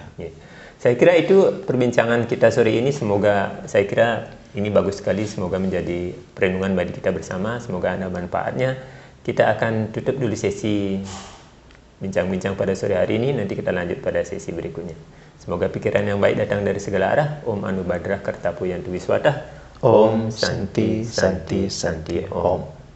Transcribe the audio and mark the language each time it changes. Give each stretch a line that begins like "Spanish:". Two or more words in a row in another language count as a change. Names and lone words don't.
Indonesian: Saya kira itu perbincangan kita sore ini. Semoga, saya kira ini bagus sekali, semoga menjadi perenungan bagi kita bersama, semoga ada manfaatnya. Kita akan tutup dulu sesi bincang-bincang pada sore hari ini, nanti kita lanjut pada sesi berikutnya. Semoga pikiran yang baik datang dari segala arah.
Sanskrit: Om Anubhadra Kartapuyantu Wiswata. Om Santi Santi Santi Om.